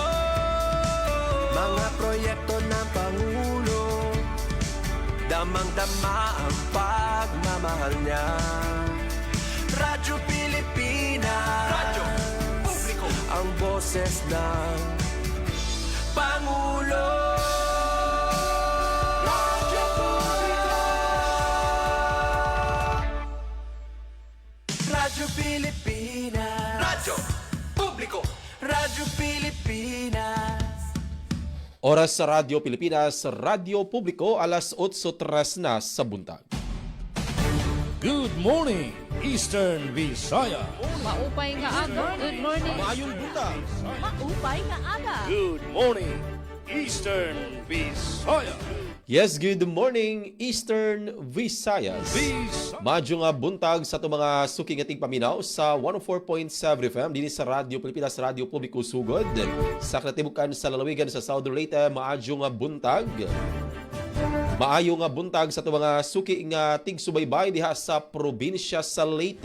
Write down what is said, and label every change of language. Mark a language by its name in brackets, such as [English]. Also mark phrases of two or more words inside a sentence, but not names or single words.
[Filipino] Mga proyekto ng Pangulo, damang-dama ang pagmamahal niya. Radyo Pilipinas, Radyo Publiko, ang boses ng Pangulo. Radyo Publiko, Radyo Pilipinas, Radyo Publiko, Radyo Pilipinas. [Cebuano] Oras sa Radyo Pilipinas, Radyo Publiko, alas 8:03 na sa buntag. [English] Good morning, Eastern Visaya. [Waray] Maupay nga aga. [English] Good morning. [Cebuano] Mayong buntag. [Waray] Maupay nga aga. [English] Good morning, Eastern Visaya. Yes, good morning, Eastern Visayas. [Cebuano] Madyo nga buntag sa itong mga suking ating paminaw sa 104.7 FM din sa Radyo Pilipinas, Radyo Publiko Sugod. Sa Kratibukan sa lalawigan sa Southern Leyte, maadyo nga buntag. Maayo nga buntag sa itong mga suki nga tigsubaybay diha sa probinsya sa Leyte.